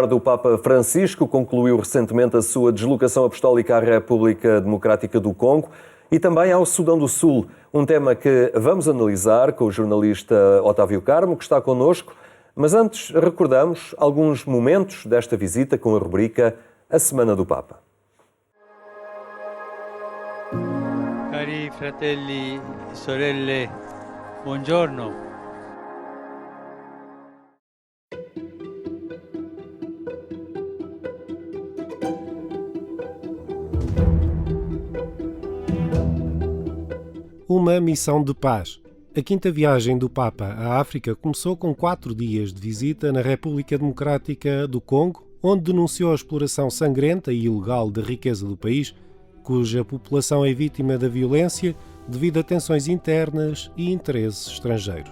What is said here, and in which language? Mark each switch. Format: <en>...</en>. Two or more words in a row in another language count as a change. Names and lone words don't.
<pt>O Papa Francisco concluiu recentemente a sua deslocação apostólica à República Democrática do Congo e também ao Sudão do Sul, um tema que vamos analisar com o jornalista Otávio Carmo, que está connosco. Mas antes, recordamos alguns momentos desta visita com a rubrica A Semana do Papa.</pt> <it>Cari fratelli e sorelle, buongiorno.</it> <pt>Uma missão de paz. A quinta viagem do Papa à África começou com 4 dias de visita na República Democrática do Congo, onde denunciou a exploração sangrenta e ilegal da riqueza do país, cuja população é vítima da violência devido a tensões internas e interesses estrangeiros.</pt>